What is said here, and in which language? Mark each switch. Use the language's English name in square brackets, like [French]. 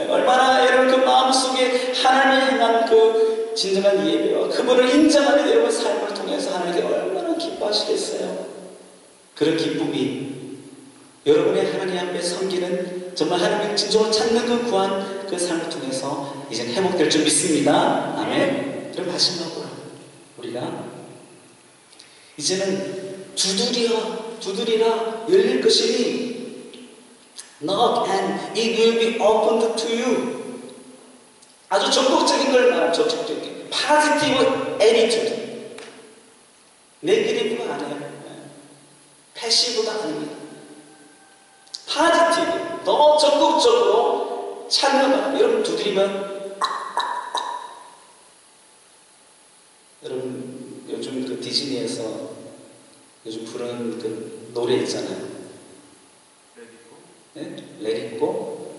[Korean] 얼마나 여러분 그 마음속에 하나님을 향한 그 진정한 예배와 그분을 인정하는 여러분 삶을 통해서 하나님께 얼마나 기뻐하시겠어요? 그런 기쁨이 여러분의 하나님 앞에 섬기는 정말 하나님을 진정으로 찾는 그 구한 그 삶을 통해서 이제 회복될 줄 믿습니다. 아멘. 그럼 마지막으로 우리가 이제는 두드리라 열릴 것이니 [English] knock and it will be opened to you. [Korean] 아주 적극적인 걸 말하면 적극적인 [English] positive attitude. [Korean] 네거티브가 아니에요. 패시브가 아닙니다. 파지티브, 더 적극적으로 찾는 것. 여러분 두드리면 여러분 요즘 그 디즈니에서 요즘 부르는 그 노래 있잖아요. 네? 레디고.